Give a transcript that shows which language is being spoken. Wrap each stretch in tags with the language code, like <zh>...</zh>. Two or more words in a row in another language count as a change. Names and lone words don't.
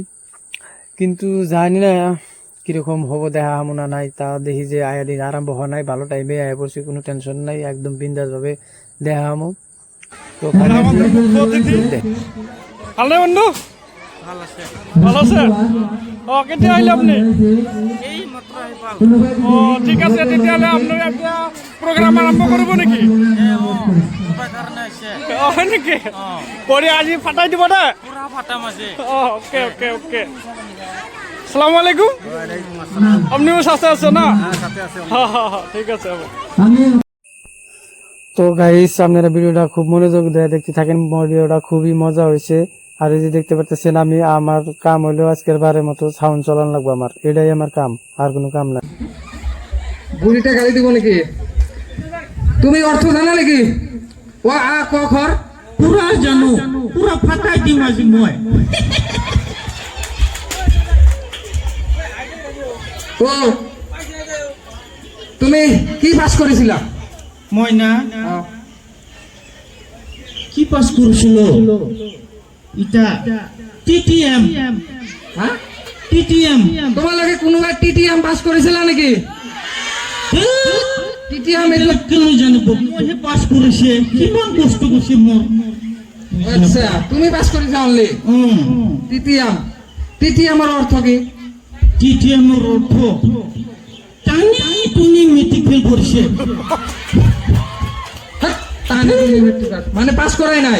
<bn>কিন্তু জানি না কিরকম হবো, দেখা হামুনা নাই। তা দেখি যে দিন আরম্ভ হওয়া নাই, ভালো টাইমে আয়া পড়ছি, কোনো টেনশন নাই, একদম বিন্দাস ভাবে দেখা হামু। তো হ্যালো বন্ধু, ভালো আছে?</bn> <as>ও কেতিয়া আহিলে আপনি? ও ঠিক আছে, তেতিয়াহ'লে আপোনাৰ এতিয়া প্ৰগ্ৰাম আৰম্ভ কৰিব নেকি? হয় নেকি? কৰি আজি ফাটাই দিব দে।</as> <en>okay okay okay.</en> <ar>السلام عليكم.</ar> <bn>আপনিও সাথে আছে না? হ্যাঁ হ্যাঁ হ্যাঁ, ঠিক আছে। তো গাইস, আপনারা ভিডিওটা খুব মনোযোগ দিয়ে দেখতে থাকেন, ভিডিওটা খুবই মজা হয়েছে। আর এই যে দেখতে পাচ্ছেন, আমার কাম হলো আজকের বারের মতো সাউন্ড চালান লাগবো, আমার এটাই আমার কাম, আর কোনো কাম নাই। বুড়িটা গালি দিব নাকি? তুমি অর্থ জানা নাকি? ও আ ক খর</bn> <as>পুরা জানো, পুরা ফাটাই দিম আজি মই।</as> <bn>ও তুমি কি পাস করেছিলা?</bn> <as>মই না কি পাস করছিল?</as> <bn>ইটা টিটিএম। হ্যাঁ, টিটিএম। তোমার লাগে কোনোবা টিটিএম পাস করেছিলা নাকি? টিটিএম</bn> <as>এগুলো কেন জানিব? মই পাস করেছে, কিমান কষ্ট করছে মোর।</as> <bn>আচ্ছা, তুমি পাস করেছা অনলি টিটিএম। টিটিএম এর অর্থ কি? টিটিএম এর অর্থ টানি টুনি মেট্রিক ফেল করছে। মানে পাস করাই নাই?</bn>